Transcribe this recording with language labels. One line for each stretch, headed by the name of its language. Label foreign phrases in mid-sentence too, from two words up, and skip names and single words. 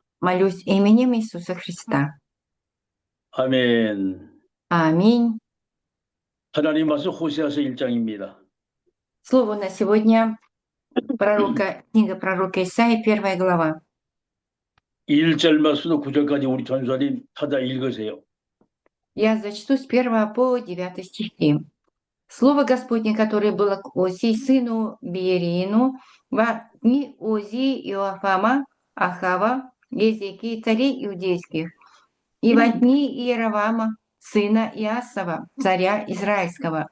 Russian: Молюсь именем Иисуса Христа.
Korean: 아멘.
Russian: Аминь.
Korean: 하나님 말씀 호세아서 1장입니다.
Russian: Слово на сегодня книга пророка Исаии, 1 глава.
Korean: 1절 말씀부터 9절까지 우리 전도사님 찾아 읽으세요.
Russian: Я зачту с 1 по 9 стихи. Слово Господне, которое было к Осии, сыну Биерину, во дни Озии, Иоафама, Ахава, Езекии, царей иудейских, и во дни Иеровама, сына Иасова, царя Израильского.